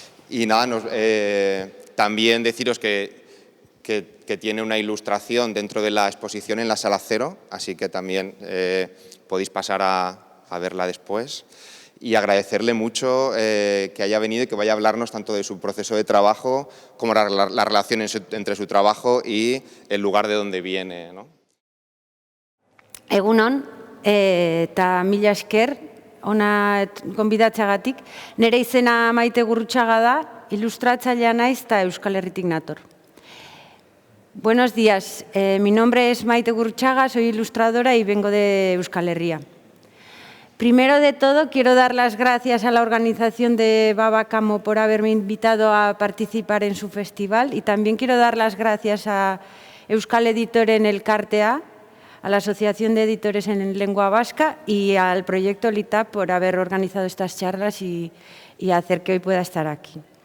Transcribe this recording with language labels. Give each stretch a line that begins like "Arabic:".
Spanish: Y nada, también deciros que tiene una ilustración dentro de la exposición en la Sala Cero, así que también podéis pasar a verla después. Y agradecerle mucho que haya venido y que vaya a hablarnos tanto de su proceso de trabajo como la relación entre su trabajo y el lugar de donde viene, ¿no?
Basque: Egunon, eta mila esker, ona gonbidatzeagatik. Nere izena Maite Gurruchaga da, ilustratzailea naiz eta Euskal Herritik nator.
Spanish: Buenos días, mi nombre es Maite Gurruchaga, soy ilustradora y vengo de Euskal Herria. Primero de todo, quiero dar las gracias a la organización de Babacamo por haberme invitado a participar en su festival y también quiero dar las gracias a Euskal Editoren Elkartea, a la Asociación de Editores en Lengua Vasca y al proyecto LitTab por haber organizado estas charlas y hacer que hoy pueda estar aquí.